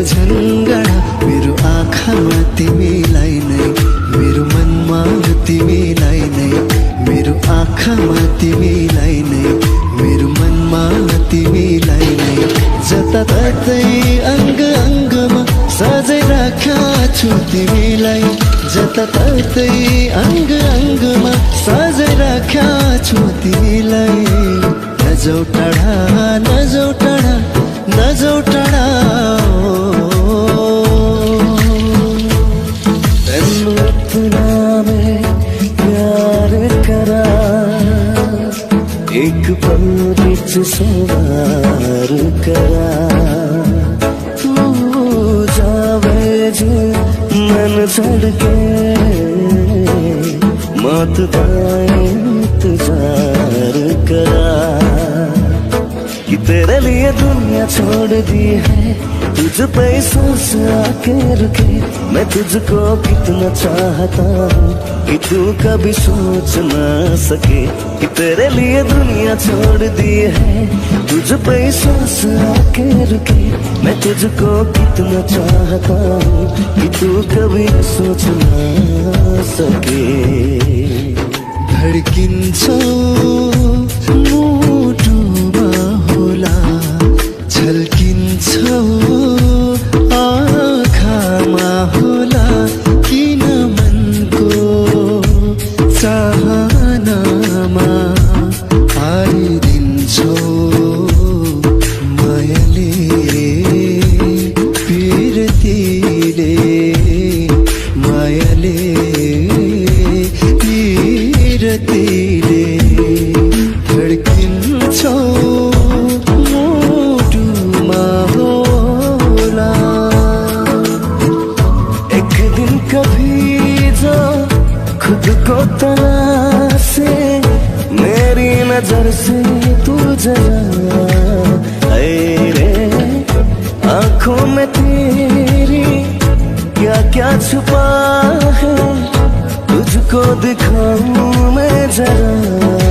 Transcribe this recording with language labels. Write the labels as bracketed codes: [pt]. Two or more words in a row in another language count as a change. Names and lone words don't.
[ne] झन्गडा मेरो आँखामा तिमीलाई नै मेरो मनमा तिमीलाई नै मेरो आँखामा तिमीलाई नै मेरो मनमा तिमीलाई नै जताततै अङ्ग अङ्गमा सजै राख्या छु तिमीलाई जताततै अङ्ग अङ्गमा सजै राख्या छु तिमीलाई नजाऊ टाढा नजाऊ टाढा नजाऊ टाढा [pa] ਤੰਨੂ ਇਤਨਾ ਮੈਂ ਪਿਆਰ ਕਰਾ ਇੱਕ ਪਲ ਬਿਚ ਸਵਾਰ ਕਰਾ ਤੂ ਜਾਵੇ ਜੇ ਮਨ ਛੱਡ ਕੇ ਮਤ ਪਾਏ ਇੰਤਜ਼ਾਰ ਕਰਾ [hi] कि तेरे लिए दुनिया छोड़ दी है तुझ पे सांस आके रुके मैं तुझको कितना चाहता हूँ कि तू कभी सोच ना सके कि तेरे लिए दुनिया दुनिया छोड़ दी है, तुझ पे सांस आके रुके। मैं तुझको कितना चाहता हूँ कि तू कभी सोच ना सके। [ne] धड्किन्छौ मुटुमा होला, झल्किन्छौ आँखामा होला, किन मनको चाहनामा पारिदिन्छौ मायाले पिरतीले, मायाले पिरतीले। धड्किन्छौ मुटुमा होला। [hi] एक दिन कभी जो खुद को तलाशे, मेरी नजर से तू जला। ऐ रे आंखों में तेरी क्या क्या छुपा है, तुझको दिखाऊं मैं जरा।